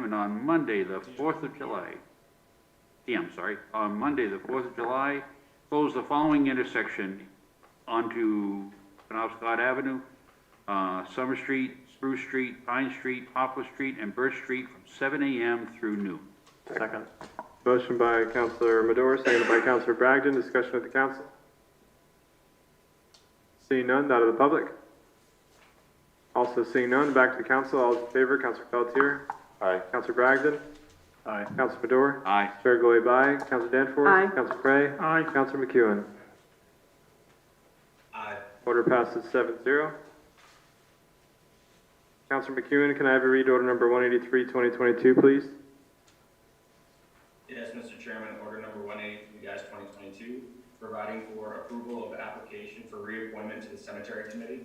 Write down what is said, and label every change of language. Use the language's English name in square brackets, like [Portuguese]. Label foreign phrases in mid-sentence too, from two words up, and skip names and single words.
[English] And on Monday, the 4th of July, on Monday, the 4th of July, close the following intersection onto Penobscot Avenue, Summer Street, Spruce Street, Pine Street, Poplar Street, and Birch Street from 7 a.m. through noon. Second. Motion by Councilor Madore, seconded by Councilor Bragdon. Discussion with the council. Seeing none, that of the public. Also seeing none, back to the council. All those in favor, Councilor Pelletier. Aye. Councilor Bragdon. Aye. Councilor Madore. Aye. Chair Goliath, aye. Councilor Danforth. Aye. Councilor Cray. Aye. Councilor McEwen. Aye. Order passes 7-0. Councilor McEwen, can I have you read order number 183, 2022, please? Yes, Mr. Chairman, order number 183-2022, providing for approval of application for reappointment to the Cemetery Committee.